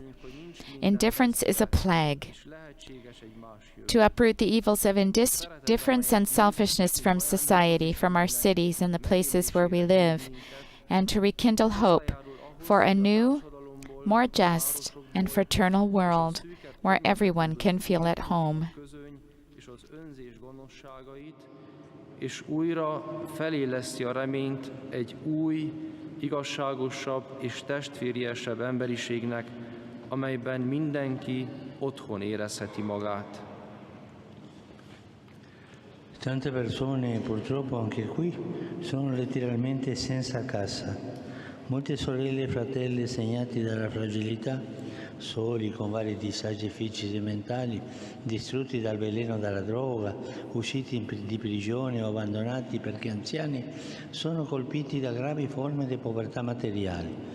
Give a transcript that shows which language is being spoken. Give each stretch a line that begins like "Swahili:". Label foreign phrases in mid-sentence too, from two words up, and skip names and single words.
English: Indifference is a plague. To uproot the evils of indifference and selfishness from society, from our cities and the places where we live, and to rekindle hope for a new, more just and fraternal world where everyone can feel at home.
Hungarian: És újra feléleszti a reményt egy új, igazságosabb és testvériesebb emberiségnek, amelyben mindenki otthon érezheti magát.
Italian: Tante persone purtroppo anche qui sono letteralmente senza casa. Molte sorelle e fratelli segnati dalla fragilità, soli con vari disagi fisici e mentali, distrutti dal veleno della droga, usciti di prigione o abbandonati perché anziani, sono colpiti da gravi forme di povertà materiali.